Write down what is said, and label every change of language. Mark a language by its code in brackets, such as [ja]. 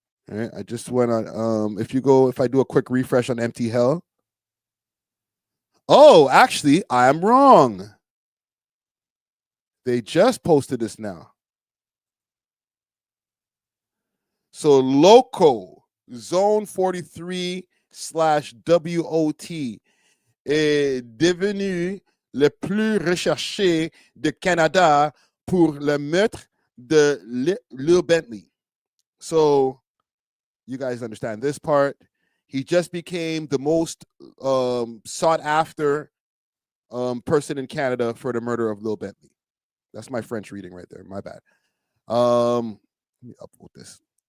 [en] All right, I just went on. If I do a quick refresh on empty hell. Oh, actually, I am wrong. They just posted this now. [fr] So Loco Zone 43/WOT est devenu le plus recherché de Canada pour le meurtre de Lil Bentley. [en] So you guys understand this part. He just became the most sought after person in Canada for the murder of Lil Bentley. That's my French reading right there. My bad. Let me upload this.